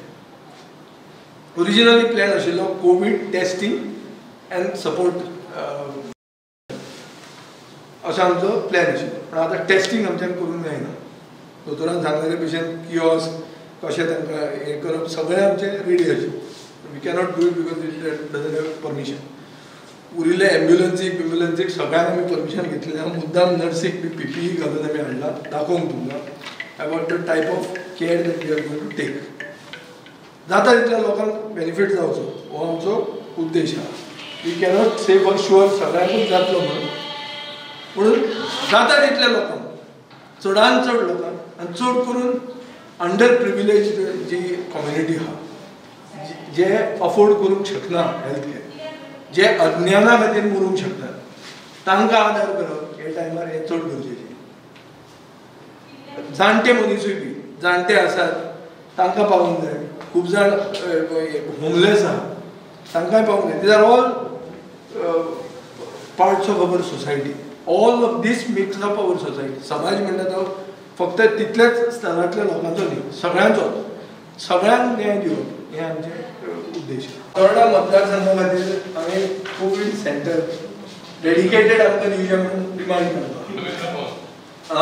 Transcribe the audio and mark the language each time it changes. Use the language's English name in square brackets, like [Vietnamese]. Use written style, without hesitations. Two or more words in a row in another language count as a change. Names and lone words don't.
[English] originally plan आशिल्लो covid testing and support [Konkani] असो आमचो प्लॅन आशिल्लो. पण आतां टेस्टींग आमच्यान करूंक जायना. दोतोरान सांगलेले भशेन किओस्क कशें तांकां हें करप सगळें आमचें रेडी आशिल्लें. [English] we cannot do it because it doesn't have permission. [Konkani] उरिल्ले एम्ब्युलन्सीक सगळ्यांक आमी परमिशन घेतलें. मुद्दाम नर्सीक बी PPE घालून आमी हाडला दाखोवंक तुमकां [English] about the type of care that we are going to take. [Konkani] जाता तितल्या लोकांक बेनिफीट जावचो हो आमचो उद्देश आहा. [English] we cannot say for sure [Konkani] सगळ्यांकूच जातलो म्हणून, म्हणून जाता तितल्या लोकांक, चडांत चड लोकांक आनी चड करून [English] under privilege [Konkani] जी कम्युनिटी आहा, जे अफोर्ड करूंक शकना [English] health care, [Konkani] जे अज्ञाना खातीर मरूंक शकतात, तांकां आदार करप हे टायमार हें चड गरजेचें. जाणटे मनीसूय बी जाणटे आसात तांकां पावूंक जाय. खूब जाण होमलेस आहा तांकांय पावूंक जाय. [English] these are all parts of our society. all of these makes up our society. [Konkani] समाज म्हणटा तो फक्त तितल्याच स्तरांतल्या लोकांचो न्ही, सगळ्यांचो. सगळ्यांक न्याय दिवप हें आमचें उद्देश. फातोर्डा मतदारसंघा खातीर हांवें [English] covid center dedicated [Konkani] आमकां दिवचें म्हणून डिमांड करता.